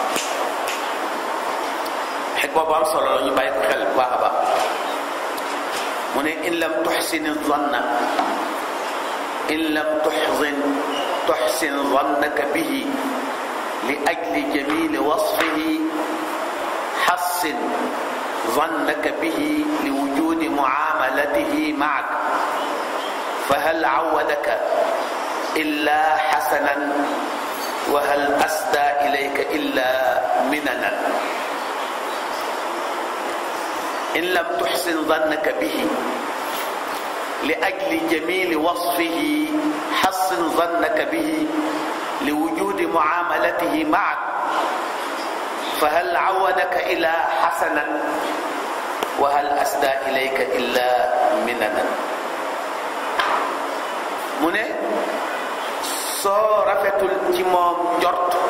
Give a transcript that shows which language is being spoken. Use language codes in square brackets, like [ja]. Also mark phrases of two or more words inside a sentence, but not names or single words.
[wo] bu am solo la ñu bàyyi ko xel bu baax a baax mu ne [ar] إن لم تحسن ظن إن لم تحسن ظنك به لأجل جميل وصفه حسن ظنك به لوجود معاملته معك فهل عودك إلا حسنا وهل أسدى إليك إلا مننا إن لم تحسن ظنك به لأجل جميل وصفه حسن ظنك به لوجود معاملته معك فهل عودك إلا حسنا وهل أسدى إليك إلا مننا [wo] mu ne soo rafetul ci moom njort